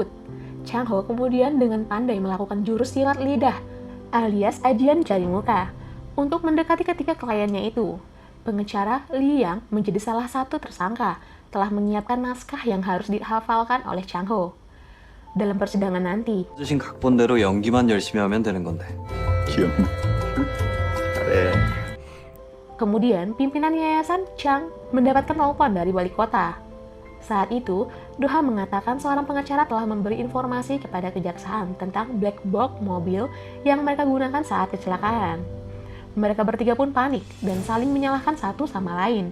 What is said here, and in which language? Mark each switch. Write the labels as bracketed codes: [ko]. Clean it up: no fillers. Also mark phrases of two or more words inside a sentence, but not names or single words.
[id] Chang Ho kemudian dengan pandai melakukan jurus silat lidah alias ajian jari muka untuk mendekati ketiga kliennya itu. Pengacara Li Yang menjadi salah satu tersangka telah menyiapkan naskah yang harus dihafalkan oleh Chang Ho. Dalam persidangan nanti, [ko] 주신 각본대로 연기만 열심히 하면 되는 건데. 귀엽네. 잘해. [id] kemudian pimpinan yayasan Chang mendapatkan telepon dari wali kota. Saat itu, Do-ha mengatakan seorang pengacara telah memberi informasi kepada kejaksaan tentang [en] black box [id] mobil yang mereka gunakan saat kecelakaan. Mereka bertiga pun panik dan saling menyalahkan satu sama lain.